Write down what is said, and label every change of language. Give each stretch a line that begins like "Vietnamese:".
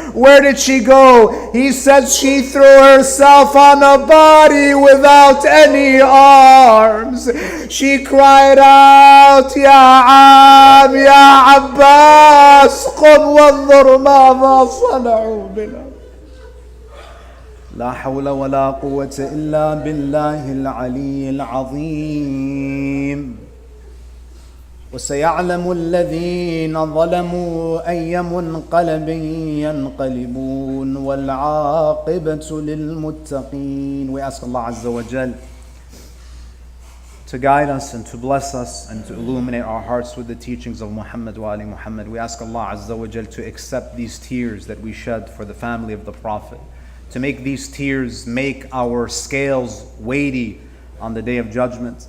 English: Where did she go? He said she threw herself on a body without any arms. She cried out, Ya Am, Ya Abbas,
Arabic: قم وانظر ماذا صنعوا بنا. لا حول ولا قوة إلا بالله العلي العظيم. وسيعلم الذين ظلموا أي منقلب ينقلبون والعاقبة للمتقين.
English: We ask Allah Azza wa Jal to guide us and to bless us and to illuminate our hearts with the teachings of Muhammad wa Ali Muhammad. We ask Allah Azza wa Jal to accept these tears that we shed for the family of the Prophet, to make these tears make our scales weighty on the Day of Judgment.